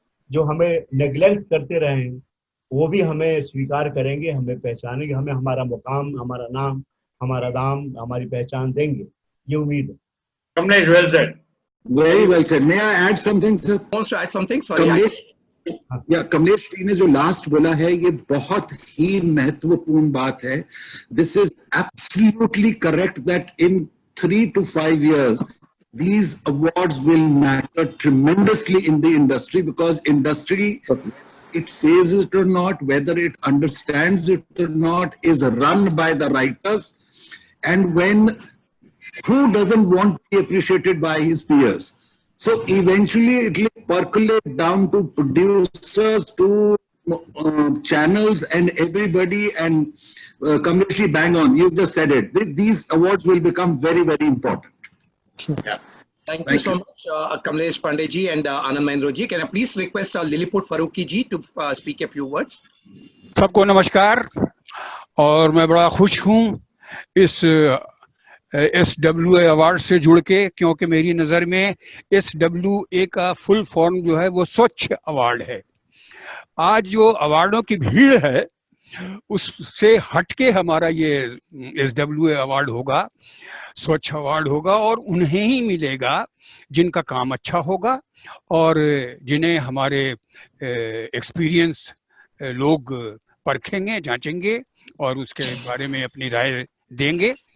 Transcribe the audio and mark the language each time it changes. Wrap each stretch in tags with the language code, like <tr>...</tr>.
<hi>जो हमें नेग्लेक्ट करते रहे हैं, वो भी हमें स्वीकार करेंगे, हमें पहचानेंगे, हमें हमारा मुकाम, हमारा नाम, हमारा दाम, हमारी पहचान देंगे, ये उम्मीद है।</hi> <en>Kamlesh, well said. Very well said. May I add something, sir? Wants to add something? Sorry.</en> <hi>Kamlesh, या कमलेश जी ने जो लास्ट बोला है ये बहुत ही महत्वपूर्ण बात है.</hi> <en>This is absolutely correct that in 3 to 5 years these awards will matter tremendously in the industry, because industry, it says it or not, whether it understands it or not, is run by the writers, and when who doesn't want to be appreciated by his peers? So eventually it will percolate down to producers, to channels and everybody, and Kamlesh, bang on, you've just said it. These awards will become very, very important. Yeah. Thank you so much, Kamlesh Pandey ji and Anand Mahindra ji. Can I please request Lilliput Farooqui ji to speak a few words?</en> <hi>सबको नमस्कार, और मैं बड़ा खुश हूँ इस SWA award से जुड़ के, क्योंकि मेरी नज़र में SWA का फुल फॉर्म जो है वो स्वच्छ अवार्ड है। आज जो अवार्डों की भीड़ है उससे हटके हमारा ये SWA अवार्ड होगा, स्वच्छ अवार्ड होगा, और उन्हें ही मिलेगा जिनका काम अच्छा होगा और जिन्हें हमारे एक्सपीरियंस लोग परखेंगे, जांचेंगे और उसके बारे में अपनी राय देंगे।</hi>